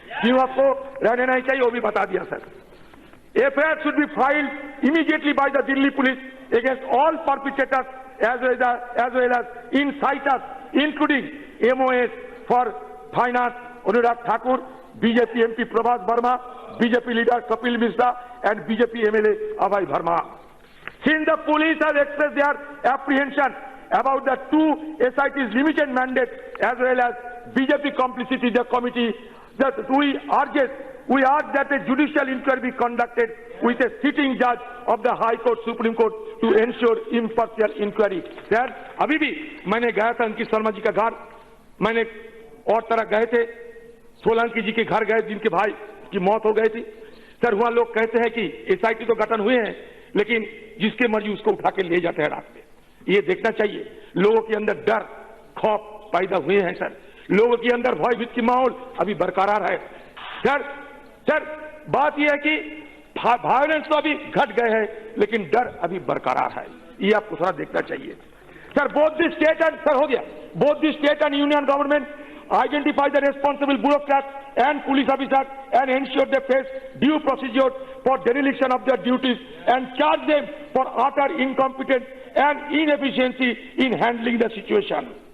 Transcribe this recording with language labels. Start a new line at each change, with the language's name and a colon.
Hindi: क्यों आपको रहने नहीं चाहिए वो भी बता दिया sir.
English: FIR should be filed immediately by the Delhi police against all perpetrators as well as inciters, including MOS for Finance Anurag Thakur, BJP MP Prabhat Verma, BJP leader Kapil Misra, and BJP MLA Abhay Verma. Since the police has expressed their apprehension about the 2 SIT's limited mandate as well as BJP complicity in the committee, that we urge that a judicial inquiry be conducted with a sitting judge of the High Court, Supreme Court to ensure impartial inquiry.
Hindi: Sir अभी भी मैंने गया था अंकित शर्मा जी का घर, मैंने और तरह गए थे, सोलंकी जी के घर गए जिनके भाई की मौत हो गई थी। सर वहां लोग कहते हैं कि SIT तो गठन हुए हैं, लेकिन जिसके मर्जी उसको उठा के ले जाते हैं रात में। ये देखना चाहिए, लोगों के अंदर डर खौफ पैदा हुए हैं सर, लोगों के अंदर भयभीत की माहौल अभी बरकरार है। सर बात यह है कि वायलेंस तो अभी घट गए हैं, लेकिन डर अभी बरकरार है, ये आपको थोड़ा देखना चाहिए।
English: Sir both the state and union government identify the responsible bureaucrats and police officers and ensure they face due procedure for dereliction of their duties and charge them for utter incompetence and inefficiency in handling the situation.